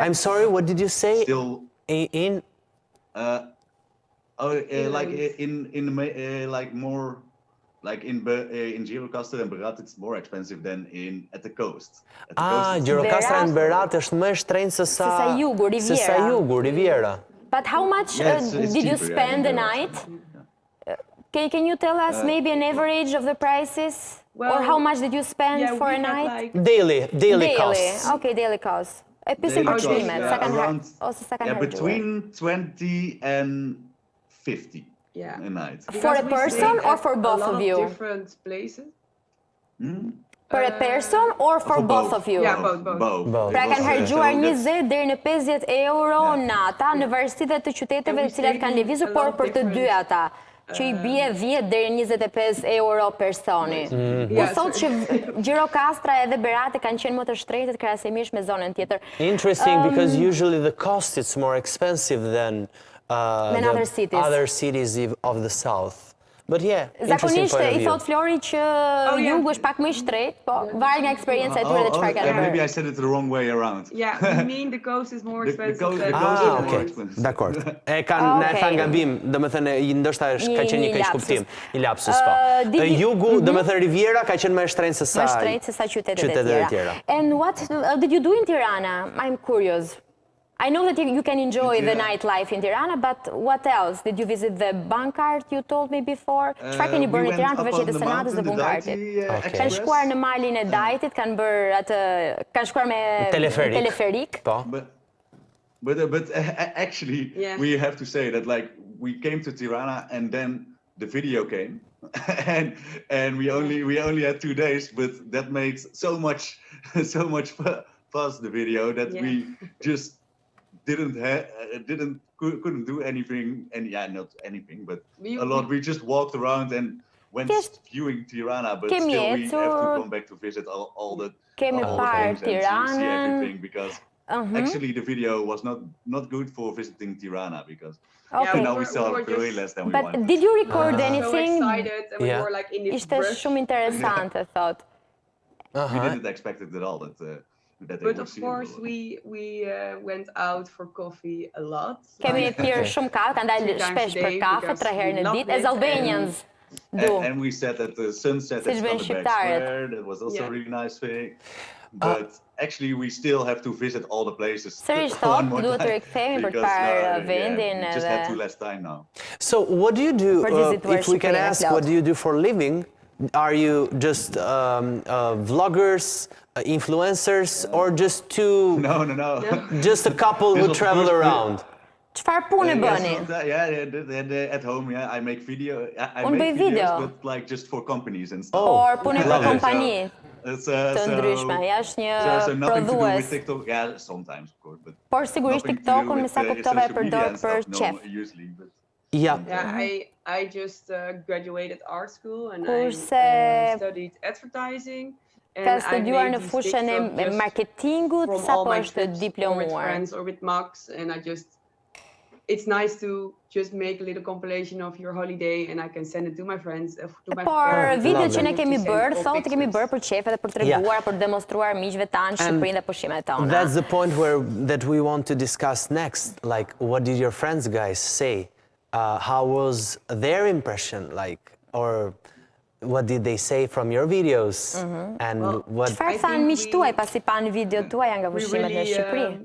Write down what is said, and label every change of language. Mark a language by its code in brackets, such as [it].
[en] I'm sorry, what did you say? In like like more like in Gjirokastër and Berat it's more expensive than at the coast. [sq] Gjirokastra and Berat është më e shtrenjtë se sa jugu, Riviera. [en] But how much did you spend a night? Can you tell us maybe an average of the prices? Or how much did you spend for a night? Daily costs. Okay, daily costs. [sq] E pysim për çmimet, sa kanë harxuar? [en] Between 20 and 50 a night. For a person or for both of you? Different places. For a person or for both of you? Yeah, both. [sq] Pra kanë harxuar 20 deri në 50 euro nata në varësi të qyteteve të cilat kanë lëvizur, por për të dy ata që I bie 10 deri 25 euro personi. U thot që Gjirokastra edhe Berati kanë qenë më të shtrenjtë krahasimisht me zonën tjetër. [en] Interesting, because usually the cost is more expensive than other cities of the south. But yeah, [sq] zakonisht I thot Flori që jugu është pak më I shtrenjtë, po varet nga eksperjenca e tyre dhe çfarë kanë bërë. [en] Maybe I said it the wrong way around. Yeah, I mean the coast is more expensive. Okay. [sq] Dakor. E kanë thënë gabim, domethënë ndoshta ka qenë një keq kuptim, një lapsus po. Jugu, domethënë Riviera ka qenë më e shtrenjtë se sa qytetet e tjera. [en] And what did you do in Tirana? I'm curious. I know that you can enjoy the nightlife in Tirana, but what else? Did you visit the bankart you told me before? [sq] Çfarë keni bërë në Tiranë përveç jetës së natës dhe bunkartit? Kanë shkuar në malin e Dajtit, kanë bërë atë, kanë shkuar me teleferik. Po. [en] But actually, we have to say that like we came to Tirana and then the video came, and we only had 2 days, but that made so much fuss the video that we just couldn't do anything, and not anything, but a lot. We just walked around and went viewing Tirana, but still we have to come back to visit all the things and see everything, because actually the video was not good for visiting Tirana, because now we saw way less than we wanted. But did you record anything? So excited, and we were like in this rush. [sq] Ishte shumë interesante, thot. [en] We didn't expect it at all that But of course, we went out for coffee a lot. [sq] Kemi pirë shumë kafe, kanë dalë shpesh për kafe 3 herë në ditë, [en] as Albanians do. And we sat at the sunset at the Square. That was also a really nice thing. But actually, we still have to visit all the places. [sq] Sërish thot, duhet të rikthehemi për të parë vendin. [en] We just have too less time now. So what do you do, if we can ask, what do you do for a living? Are you just vloggers, influencers, or just two? No. Just a couple who travel around. [sq] Çfarë punë bëni? [en] At home, I make videos, but like just for companies and stuff. [sq] Por punë për kompani të ndryshme, është një prodhues. [en] Yeah, sometimes of course, but [sq] por sigurisht TikTok-un me sa kuptova e përdor për qef. [en] Yeah, I just graduated art school and I studied advertising. [sq] Ka studiuar në fushën e marketingut, sapo është diplomuar. [en] Or with Max, and it's nice to just make a little compilation of your holiday, and I can send it to my friends. [sq] Por videot që ne kemi bërë, thotë kemi bërë për qef edhe për treguar, për demonstruar miqve tanë Shqipërinë dhe pushimet tona. [en] That's the point that we want to discuss next. Like, what did your friends guys say? How was their impression, like, or what did they say from your videos? And what? [sq] Çfarë thanë miqtë tuaj pasi pan videot tuaja nga pushimet në Shqipëri?